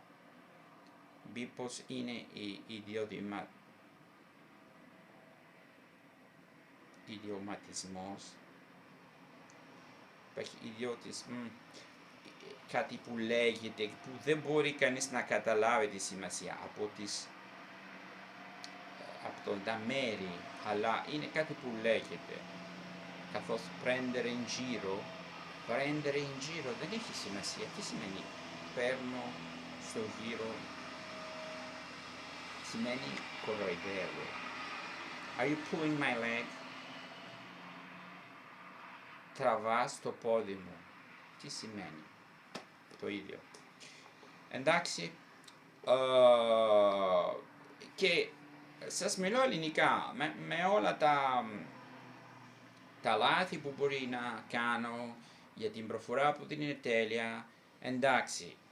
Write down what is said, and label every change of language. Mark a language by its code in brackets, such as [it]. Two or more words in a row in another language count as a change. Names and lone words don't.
[el] Μήπως είναι ιδιωματισμός, κάτι που λέγεται, που δεν μπορεί κανείς να καταλάβει τη σημασία από τα μέρη, αλλά είναι κάτι που λέγεται. Καθώς [it] prendere in giro [el] δεν έχει σημασία. Τι σημαίνει παίρνω στο γύρο? Σημαίνει κοροϊδεύω. [en] Are you pulling my leg? [el] Τραβάς το πόδι μου. Τι σημαίνει? Το ίδιο. Εντάξει, και σας μιλώ ελληνικά, με όλα τα λάθη που μπορεί να κάνω, για την προφορά που δεν είναι τέλεια, εντάξει.